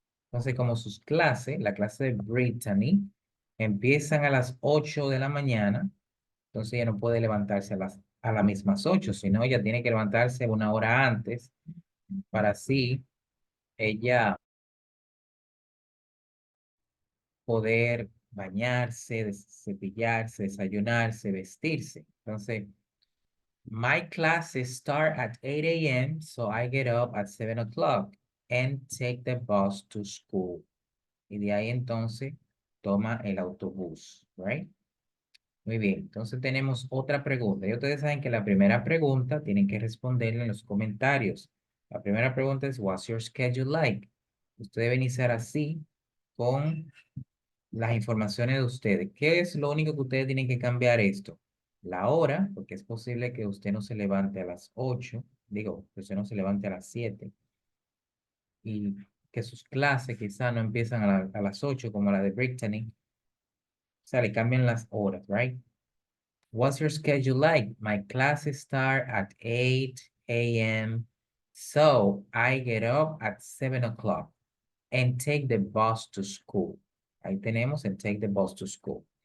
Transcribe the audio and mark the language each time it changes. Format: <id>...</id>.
<es>Entonces, como sus clases, la clase de Brittany, empiezan a las 8 de la mañana, entonces ella no puede levantarse a las mismas 8, sino ella tiene que levantarse una hora antes para así ella poder bañarse, cepillarse, desayunarse, vestirse.</es> <en>Entonces, my classes start at 8 a.m., so I get up at 7 o'clock and take the bus to school.</en> <es>Y de ahí entonces toma el autobús, right? Muy bien, entonces tenemos otra pregunta. Y ustedes saben que la primera pregunta tienen que responderla en los comentarios. La primera pregunta es,</es> <en>what's your schedule like?</en> <es>Usted debe iniciar así con las informaciones de ustedes. ¿Qué es lo único que ustedes tienen que cambiar esto? La hora, porque es posible que usted no se levante a las 8, digo, que usted no se levante a las 7 y que sus clases quizá no empiezan a las 8 como la de Brittany. O sea, le cambian las horas, right?</es> <en>What's your schedule like? My classes start at 8 a.m. So I get up at 7 o'clock and take the bus to school.</en> <es>Ahí tenemos</es> <en>and take the bus to school.</en>